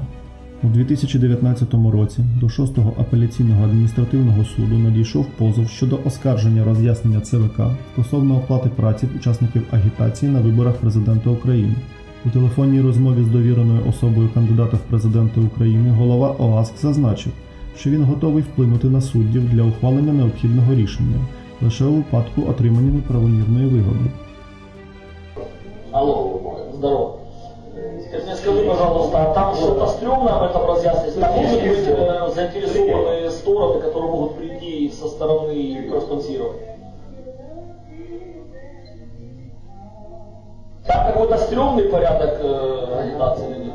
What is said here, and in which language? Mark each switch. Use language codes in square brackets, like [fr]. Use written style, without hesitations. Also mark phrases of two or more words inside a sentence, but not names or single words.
[uk] У 2019 році до 6-го апеляційного адміністративного суду надійшов позов щодо оскарження роз'яснення ЦВК стосовно оплати праці учасників агітації на виборах президента України. У телефонній розмові з довіреною особою кандидата в президенти України голова ОАСК зазначив, що він готовий вплинути на суддів для ухвалення необхідного рішення лише у випадку отримання неправомірної вигоди. [ru] Алло, здорово. Теперь мне скажи, пожалуйста, а там что-то стрёмно об этом разъяснить? Там могут быть заинтересованные стороны, которые могут прийти со стороны проспонсирования? Там какой-то стрёмный порядок агитации или нет?